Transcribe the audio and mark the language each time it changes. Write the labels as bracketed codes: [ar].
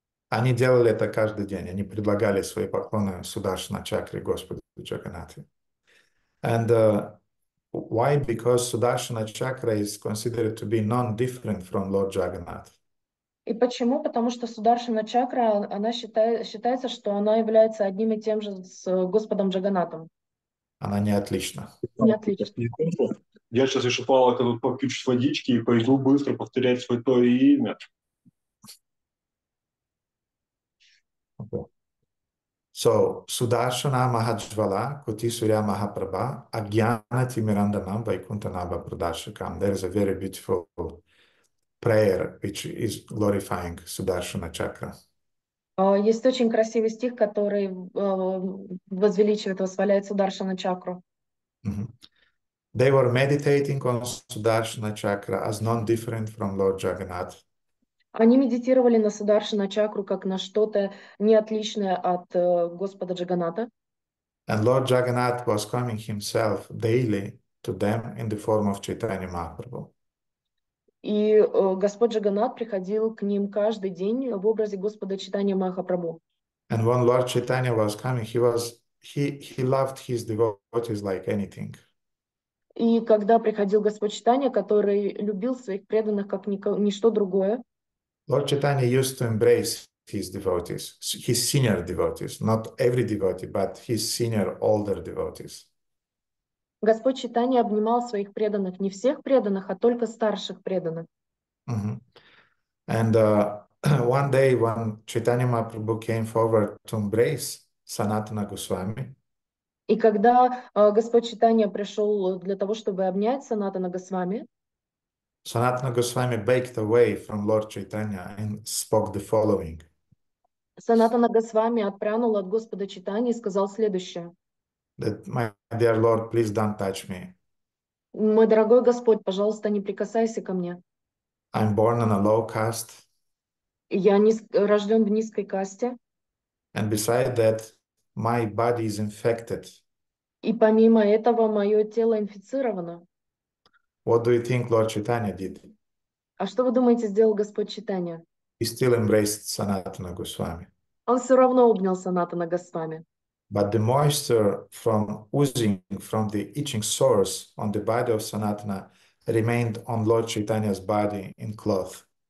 [ru] Они делали это каждый день. Они предлагали свои поклоны Сударшана чакре Господу Джаганнату. [en] And why? Because Sudarshana chakra is considered to be non-different from Lord Jagannath. [ru] И почему? Потому что Сударшана чакра, она считается, что она является одним и тем же с Господом Джаганнатом. Она не отлична. Не отлично. Я сейчас еще Павлока тут попью чуть водички и пойду быстро повторять святое имя. [en] Okay. So, [sa] Sudarshana Mahajvala Koti Surya Mahaprabha Agyana Timirandanam Vaikuntanabha Pradashakam. [en] There is a very beautiful prayer which is glorifying Sudarshana chakra. [ru] Есть очень красивый стих, который возвеличивает, восхваляет Сударшана чакру. Mhm. [en] They were meditating on Sudarshana chakra as non-different from Lord Jagannath. [ru] Они медитировали на Сударшана чакру как на что-то не отличное от Господа Джаганата. [en] And Lord Jagannath was coming himself daily to them in the form of Chaitanya Mahaprabhu. [ru] И Господь Джаганнат приходил к ним каждый день в образе Господа Чайтанья Махапрабху. [en] And when Lord Chaitanya was coming, he loved his devotees like anything. [ru] И когда приходил Господь Чайтанья, который любил своих преданных как ничто другое, [en] Lord Chaitanya used to embrace his devotees, his senior devotees, not every devotee, but his senior older devotees. [ru] Господь Чайтанья обнимал своих преданных, не всех преданных, а только старших преданных. [en] Mhm. And one day when Chaitanya Mahaprabhu came forward to embrace Sanatana Goswami, [ru] И когда Господь Чайтанья пришел для того, чтобы обнять Санатана Госвами, [en] Sanatana Goswami backed away from Lord Chaitanya and spoke the following. [ru] Санатана Госвами отпрянул от Господа Чайтаньи и сказал следующее. [en] That, my dear Lord, please don't touch me. [ru] Мой дорогой Господь, пожалуйста, не прикасайся ко мне. [en] I'm born on a low caste. [ru] Я рожден в низкой касте. [en] And beside that, my body is infected. [ru] И помимо этого, мое тело инфицировано. [en] What do you think Lord Chaitanya did? [ru] А что вы думаете, сделал Господь Чайтанья? [en] He still embraced Sanatana Goswami. [ru] Он все равно обнял Санатана Госвами. [en] But the moisture from oozing from the itching sores on the body of Sanatana remained on Lord Chaitanya's body in cloth.